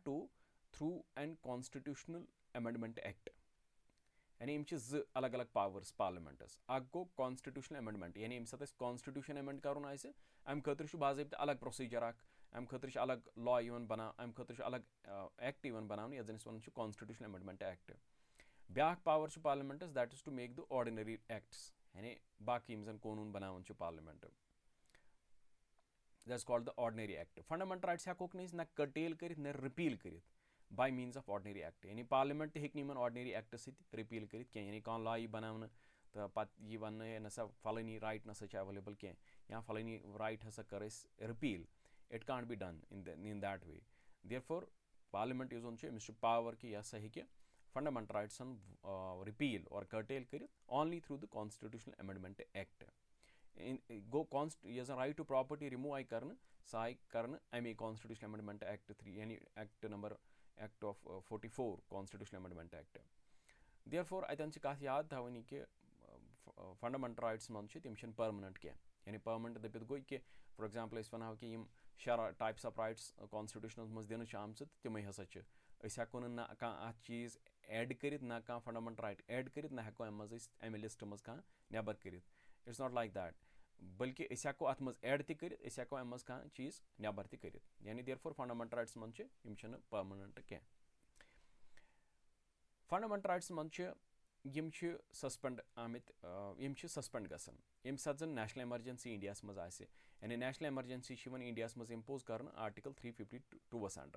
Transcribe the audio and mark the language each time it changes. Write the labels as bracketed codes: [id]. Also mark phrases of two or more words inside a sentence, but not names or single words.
[en] to through an constitutional amendment act [ks] یعنی یِم چھِ زٕ الگ الگ [en] powers parliaments [ks] اکھ گوٚو [en] constitutional amendment [ks] یعنی ییٚمہِ ساتہٕ اَسہِ [en] constitution amend [ks] کرُن آسہِ اَمہِ خٲطرٕ چھُ باضٲبطہٕ الگ پروسیٖجر اکھ اَمہِ خٲطرٕ چھُ الگ لا یِوان اَمہِ خٲطرٕ چھُ الگ ایکٹ یِوان بَناونہٕ یَتھ زَن أسۍ وَنان چھِ [en] constitutional amendment act [ks] بیٛاکھ پاور چھُ [en] parliaments that is to make the ordinary acts [ks] یعنی باقٕے یِم زَن قونوٗن بَناوان چھُ [en] parliament that is called the ordinary act. fundamental rights [ks] ہٮ۪کوکھ نہٕ أسۍ نہ کٔٹیل کٔرِتھ نہ رِپیٖل کٔرِتھ [en] by means of ordinary act. [ks] یعنی پارلِمنٹ تہِ ہیٚکہِ نہٕ یِمن [en] ordinary acts [ks] سۭتۍ رِپیٖل کٔرِتھ کینٛہہ. یعنی کانٛہہ لا یی بَناونہٕ تہٕ پَتہٕ یی وَننہٕ ہے نہ سا فلٲنی رایٹ نہ سا چھِ ایویلیبٕل کینٛہہ یا فلٲنی رایٹ ہسا کٔر اَسہِ رِپیٖل. [en] it can't be done in that way. therefore parliament [ks] یُس زَن چھُ أمِس چھُ پاور کہِ یہِ ہسا ہیٚکہِ [en] fundamental rights repeal or curtail [ks] کٔرِتھ [en] only through the constitutional amendment act. [ks] گوٚو یۄس زَن [en] right to property remove [ks] آیہِ کرنہٕ سۄ آیہِ کرنہٕ اَمے [en] constitutional amendment act 3 [ks] یعنی [en] act number act of 44 constitutional amendment act. therefore [ks] اَتٮ۪ن چھِ کَتھ یاد تھاوٕنۍ کہِ [en] fundamental rights [ks] منٛز چھِ تِم چھِنہٕ پٔرمننٹ کینٛہہ. یعنی پٔرمننٹ دٔپِتھ گوٚو کہِ [en] for example [ks] أسۍ وَنہو کہِ یِم [en] 6 types of rights constitutions [ks] منٛز دِنہٕ چھِ آمژٕ تہٕ تِمے ہسا چھِ. أسۍ ہٮ۪کو نہٕ نہ کانٛہہ اَتھ چیٖز ایڈ کٔرِتھ نہ کانٛہہ [en] fundamental right add [ks] کٔرِتھ نہ ہٮ۪کو اَمہِ منٛز أسۍ اَمہِ لِسٹ منٛز کانٛہہ نٮ۪بر کٔرِتھ. [en] it's not like that. [ks] بٔلکہِ أسۍ ہٮ۪کو اَتھ منٛز ایڈ تہِ کٔرِتھ أسۍ ہٮ۪کو اَمہِ منٛز کانٛہہ چیٖز نٮ۪بر تہِ کٔرِتھ. یعنی [en] therefore fundamental rights [ks] منٛز چھِ یِم چھِنہٕ پٔرمننٹ کینٛہہ. [en] fundamental rights [ks] منٛز چھِ یِم چھِ سسپینڈ آمٕتۍ یِم چھِ سسپینڈ گژھان ییٚمہِ ساتہٕ زن [en] national emergency India's [ks] منٛز آسہِ. یعنی [en] national emergency [ks] چھِ یِوان انڈیاہس منٛز اِمپوز کرنہٕ [en] article 352 under.